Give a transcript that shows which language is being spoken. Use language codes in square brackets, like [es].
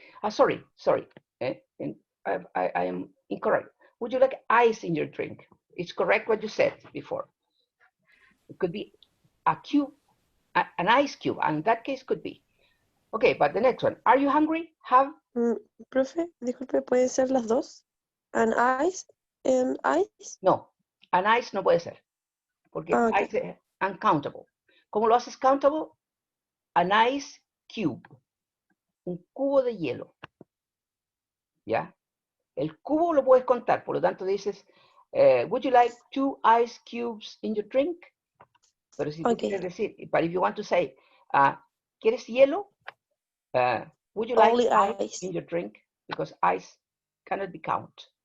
[en] Sorry. I am incorrect. Would you like ice in your drink? It's correct what you said before. It could be a cube, an ice cube, and in that case could be. Okay, but the next one. Are you hungry? Have. [es] Profe, disculpe, ¿pueden ser las dos? [en] An ice and ice? [es] No, [en] an ice [es] no puede ser. Porque [en] Okay. [es] ice es uncountable. ¿Cómo lo haces countable? [en] An ice cube. [es] Un cubo de hielo. ¿Ya? El cubo lo puedes contar, por lo tanto dices, [en] would you like 2 ice cubes in your drink? [es] Pero si tú quieres decir, [en] but if you want to say, [es] ¿quieres hielo? [en] Would you like Only ice in your drink? Because ice cannot be counted.